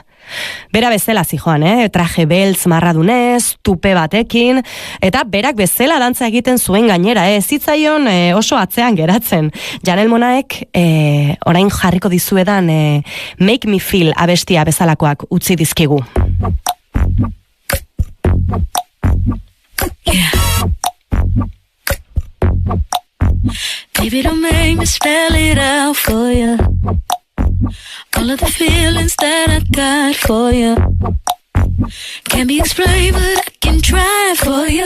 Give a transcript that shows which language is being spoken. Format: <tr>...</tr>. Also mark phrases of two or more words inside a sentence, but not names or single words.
<eu>Bera bezala zijoan, traje beltz marradunez, tupe batekin, eta berak bezala dantza egiten zuen gainera, zitzaion oso atzean geratzen. Janelle Monáek orain jarriko dizuedan Make Me Feel abestia bezalakoak utzi dizkigu.</eu> <en>Baby, don't make me spell it out for you. All of the feelings that I got for you can't be explained, but I can try for you.</en>